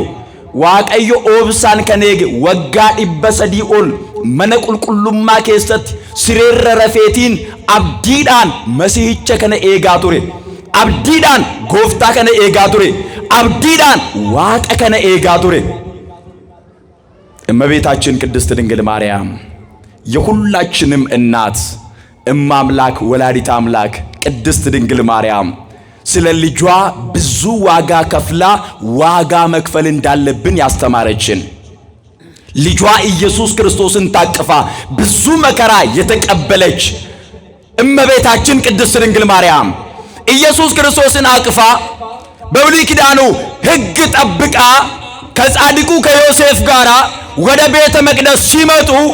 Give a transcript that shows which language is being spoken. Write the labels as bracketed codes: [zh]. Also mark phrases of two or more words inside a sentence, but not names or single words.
[om] Waaqayyo obsaan kan eege waggaa 300 ol mana qulqullummaa keessatti sireerra rafeetiin abdiidhaan masiihicha kana eegaa ture. Abdiidhaan gooftaa kana eegaa ture. Abdiidhaan Waaqa kana eegaa ture. [am] እመቤታችን ቅድስት ድንግል ማርያም የሁላችንም እናት እማምላክ ወላዲተ አምላክ ቅድስት ድንግል ማርያም ስለ ልጇ ብዙ ዋጋ ከፍላ ዋጋ መክፈል እንዳለብን ያስተማረችን ልጇ ኢየሱስ ክርስቶስን ታቅፋ ብዙ መከራ የተቀበለች እመቤታችን ቅድስት ድንግል ማርያም ኢየሱስ ክርስቶስን አቅፋ በብሉይ ኪዳኑ ሕግ ጠብቃ ከጻድቁ ከዮሴፍ ጋራ ወደ ቤተ መቅደስ ሲመጡ